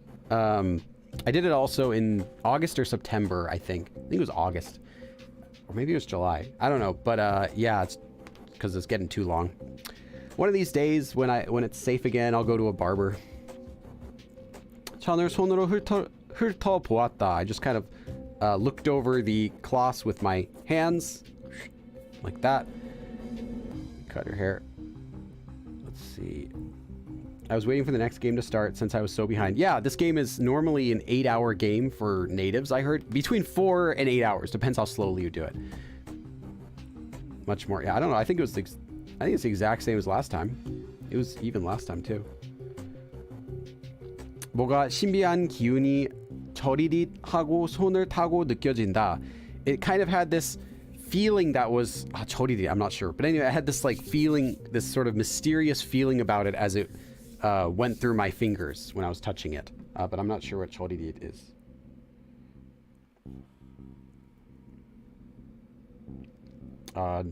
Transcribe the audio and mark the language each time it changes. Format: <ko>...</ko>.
<en>I did it also in August or September, I think. I think it was August. Or maybe it was July. I don't know. But yeah, it's because it's getting too long. One of these days when it's safe again, I'll go to a barber.</en> <ko>천을 손으로 훑어보았다.</ko> <en>I just kind of looked over the cloths with my hands, like that. Cut her hair. Let's see. I was waiting for the next game to start since I was so behind. Yeah, this game is normally an 8-hour game for natives, I heard. Between 4 and 8 hours. Depends how slowly you do it. Much more. Yeah, I don't know. I think it's the exact same as last time. It was even last time, too.</en> <ko>뭐가 신비한 기운이 저리릿 하고 손을 타고 느껴진다.</ko> <en>It kind of had this feeling that was 저리릿, I'm not sure, but anyway, I had this like feeling, this sort of mysterious feeling about it as it went through my fingers when I was touching it, but I'm not sure what 저리릿 is.</en>